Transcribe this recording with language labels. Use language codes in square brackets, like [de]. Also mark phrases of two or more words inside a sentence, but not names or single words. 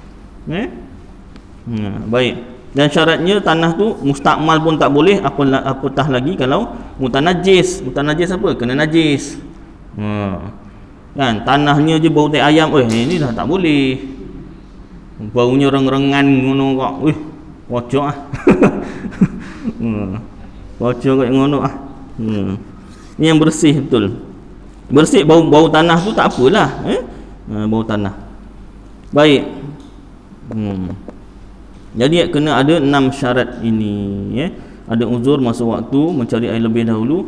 [ms] Baik. Dan syaratnya tanah tu mustakmal pun tak boleh, apatah lagi kalau mutanajis. Mutanajis apa? Kena najis. Kan tanahnya je bau tai ayam, ini dah tak boleh. [jv] Baunya reng-rengan ngono kok. Wih, pojok ah. Pojok kat ngono ah. [ms] Ni yang bersih betul. Bersih bau tanah tu tak apalah, bau tanah. Baik. Jadi kena ada 6 syarat ini, Ada uzur masa waktu, mencari air lebih dahulu.